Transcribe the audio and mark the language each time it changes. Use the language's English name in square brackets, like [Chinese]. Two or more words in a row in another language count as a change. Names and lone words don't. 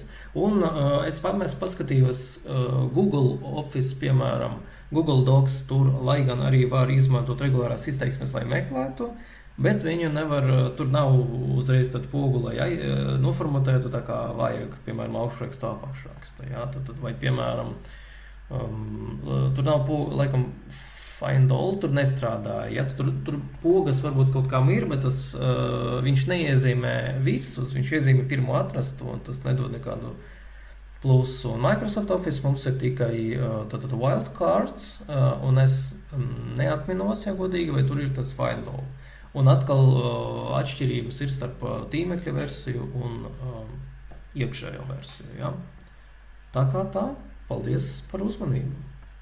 [Latvian] Un es paskatījos Google Office, piemēram, Google Docs tur, lai gan arī var izmantot regulārās izteiksmes, lai meklētu, bet viņu nevar, tur nav uzreiz tad pogu, lai noformatētu tā kā vajag, piemēram, augšrakstu, apakšrakstu. Ja? Vai, piemēram, tur nav pogu, laikam, [English] find all, [Latvian] tur nestrādāja. Ja? Tur pogas varbūt kaut kam ir, bet viņš neiezīmē visus, viņš iezīmē pirmo atrastu, un tas nedod nekādu plusu. Un Microsoft Office mums ir tikai wildcards, un es neatminos, ja godīgi, vai tur ir tas [English] find all. [Latvian] Un atkal atšķirības ir starp tīmekļa versiju un iekšējo versiju. Ja? Tā kā tā, paldies par uzmanību!